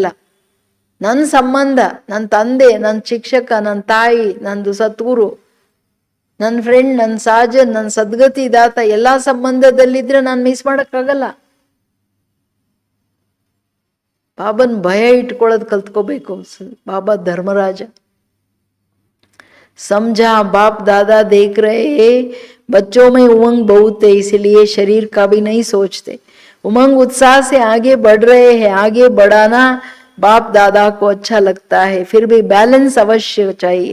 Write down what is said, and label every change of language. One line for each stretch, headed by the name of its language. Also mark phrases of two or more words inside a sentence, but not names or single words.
Kannada: ನನ್ನ ಸಂಬಂಧ, ನನ್ನ ತಂದೆ, ನನ್ನ ಶಿಕ್ಷಕ, ನನ್ನ ತಾಯಿ, ನಂದು ಸದ್ಗುರು, ನನ್ನ ಫ್ರೆಂಡ್, ನನ್ನ ಸಾಜನ್, ನನ್ನ ಸದ್ಗತಿ ದಾತ, ಎಲ್ಲಾ ಸಂಬಂಧದಲ್ಲಿದ್ರೆ ನಾನು ಮಿಸ್ ಮಾಡೋಕ್ಕಾಗಲ್ಲ. ಬಾಬನ್ ಭಯ ಇಟ್ಕೊಳ್ಳೋದು ಕಲ್ತ್ಕೋಬೇಕು. ಬಾಬಾ ಧರ್ಮರಾಜ.
Hindi: समझा, बाप दादा देख रहे हैं बच्चों में उमंग बहुत है, इसलिए शरीर का भी नहीं सोचते. उमंग उत्साह से आगे बढ़ रहे हैं. आगे बढ़ाना बाप दादा को अच्छा लगता है, फिर भी बैलेंस अवश्य चाहिए.